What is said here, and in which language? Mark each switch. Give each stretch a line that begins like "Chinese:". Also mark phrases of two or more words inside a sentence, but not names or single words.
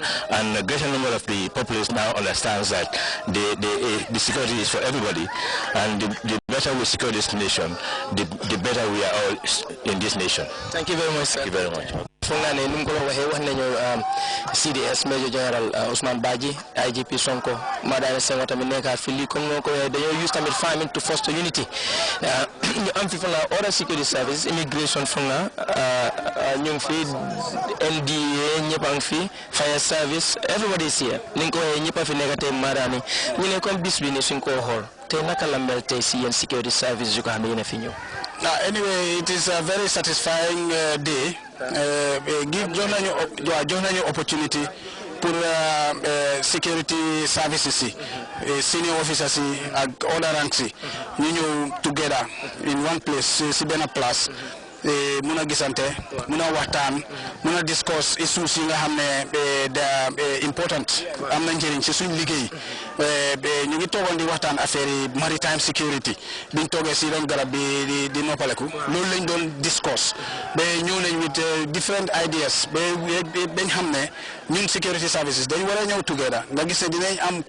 English: And a greater number of the populace now understands that the security is for everybody. And the better we secure this nation, the better we are all in this nation. Thank you very much. Thank you very much.
Wolof: CDS Major General Ousmane Badji, IGP Sonko, Madame Senghor tamit nekk fii comme noo ko dañoo use tamit
English: farming to foster unity.
Wolof: ñu am fi fa nga
English: other security services,
Wolof: immigration fa nga ñu ngi fi NDA ñëpp a ngi fi,
English: fire service, everybody is here.
Wolof: Ni nga ko waxee ñëpp a fi nekk tey maadaani ñu ne comme bis bi ni suñ ko xool tey naka la mel tey si yéen
English: security services
Wolof: yu ko xam ne yéen a fi ñëw.
English: Anyway, it is a very satisfying day. Give
Wolof: jox nañu
English: opportunity pour security services senior officers ak other ranks
Wolof: ñu ñëw
English: together in one place
Wolof: si benn
English: place
Wolof: mun a gisante mun a waxtaan mun a
English: discuss issues
Wolof: yi nga xam ne da important am na njëriñ ci suñ liggéey ñu ngi toogoon di waxtaan affaire yi
English: maritime security
Wolof: biñ toogee si ron garab bi di noppaleku loolu lañ doon discuss ba ñëw nañ
English: with different ideas
Wolof: ba bañ xam ne ñun
English: security services
Wolof: dañ war a ñëw together nga gis ne dinañ am